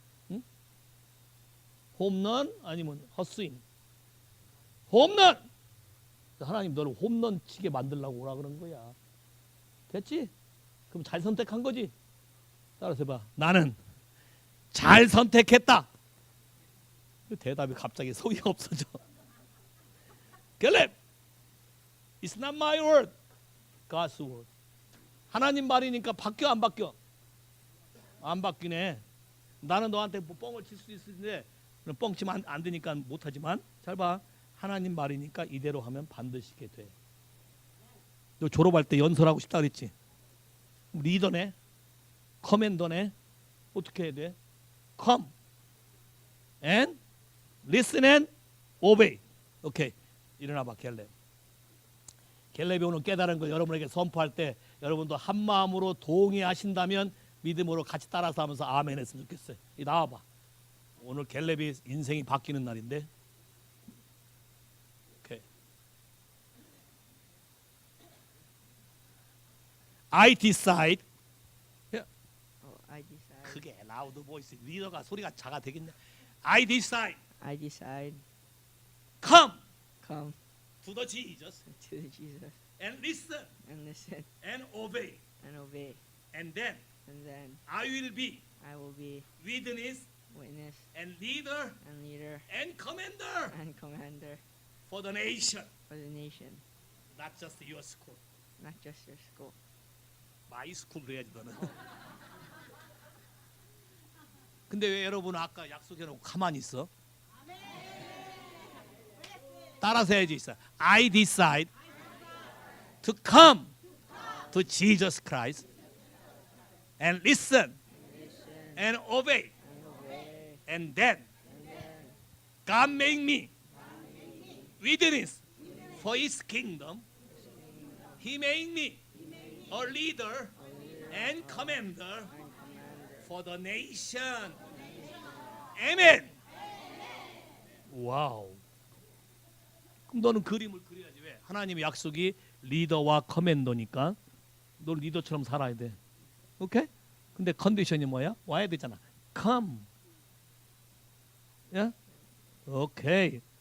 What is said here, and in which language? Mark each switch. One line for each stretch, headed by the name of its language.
Korean: 응? 홈런 아니면 헛스윙? 홈런! 하나님 너를 홈런 치게 만들려고 오라 그런 거야. 됐지? 그럼 잘 선택한 거지? 따라서 해봐. 나는 잘 선택했다. 대답이 갑자기 속이 없어져. 갤렙,
English: it's not my word, God's word.
Korean: 하나님 말이니까 바뀌어 안 바뀌어? 안 바뀌네. 나는 너한테 뭐 뻥을 칠 수 있는데 뻥 치면 안 되니까 못하지만 잘 봐. 하나님 말이니까 이대로 하면 반드시 이렇게 돼. 너 졸업할 때 연설하고 싶다 그랬지? 리더네, 커맨더네. 어떻게 해야 돼?
English: Come and listen and obey.
Korean: 오케이. 일어나봐 갤렙. 갤렙이 오늘 깨달은 걸 여러분에게 선포할 때 여러분도 한 마음으로 동의하신다면 믿음으로 같이 따라서 하면서 아멘 했으면 좋겠어요. 나와봐. 오늘 갤렙이 인생이 바뀌는 날인데. 오케이.
English: I decide. Oh, I decide.
Korean: 크게 라우드 보이스. 리더가 소리가 작아 되겠네.
English: I decide. I decide. Come Come to the Jesus to Jesus and listen and listen and obey. and obey. And then And then I will be I will be witness witness and leader and leader and commander and commander for the nation. for the nation, Not just your school. not just your school. My school
Korean: 해야지 너는. 근데 왜 여러분 아까 약속해놓고 가만히 있어? 따라서 해야지 있어.
English: I decide to come to Jesus Christ and listen and obey. And obey. And then God make me witness for His kingdom. He made me a leader and commander for the nation. Amen. 와우.
Korean: 그럼 너는 그림을 그려야지. 왜? 하나님의 약속이 리더와 커맨더니까 너 리더처럼 살아야 돼. 오케이? 근데 컨디션이 뭐야? 와야 되잖아.
English: Come.
Korean: 야? 오케이.